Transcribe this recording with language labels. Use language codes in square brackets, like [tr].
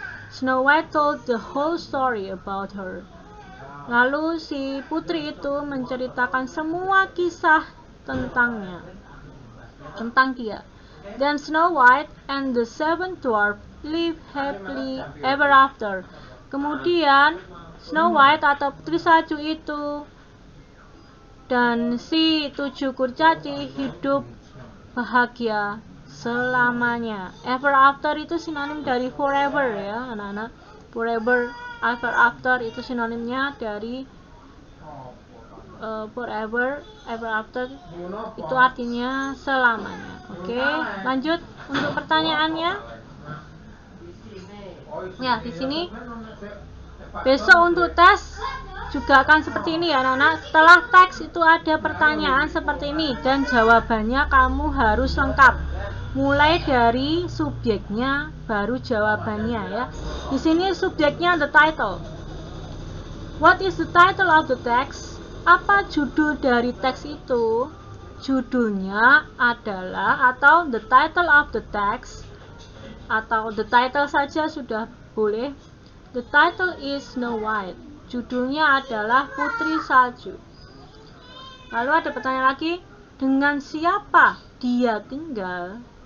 [en] Snow White told the whole story about her. [id] Lalu si putri itu menceritakan semua kisah tentang dia. [en] Then Snow White and the 7 dwarfs lived happily ever after. [id] Kemudian Snow White atau Putri Salju itu dan si 7 kurcaci hidup bahagia selamanya. Ever after itu sinonim dari forever ya anak-anak. Forever, ever after itu sinonimnya dari forever, ever after itu artinya selamanya. Oke, lanjut untuk pertanyaannya. Ya, di sini besok untuk tes juga akan seperti ini ya anak-anak. Setelah teks itu ada pertanyaan seperti ini dan jawabannya kamu harus lengkap. Mulai dari subjeknya baru jawabannya ya. Di sini subjeknya the title. [en] What is the title of the text? [id] Apa judul dari teks itu? Judulnya adalah atau [en] the title of the text [id] atau the title saja sudah boleh. [en] The title is Snow White. [id] Judulnya adalah Putri Salju. Lalu ada pertanyaan lagi, dengan siapa dia tinggal?